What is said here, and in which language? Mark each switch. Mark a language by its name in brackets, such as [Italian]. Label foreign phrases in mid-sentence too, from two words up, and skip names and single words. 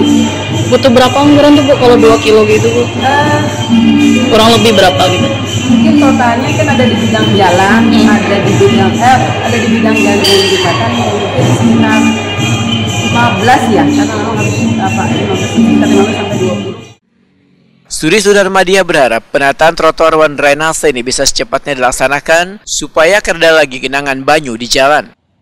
[Indonesian] Butuh berapa anggaran tuh Bu kalau 2 kilo gitu Bu? Kurang lebih berapa gitu? Mungkin totalnya kan ada di bidang jalan, ada di bidang gandeng jembatan mungkin sekitar 15 ya, karena memang harus 15 sampai 20. Suri Sudarmadia berharap penataan trotoar wan drainase ini bisa secepatnya dilaksanakan supaya kada lagi genangan banyu di jalan.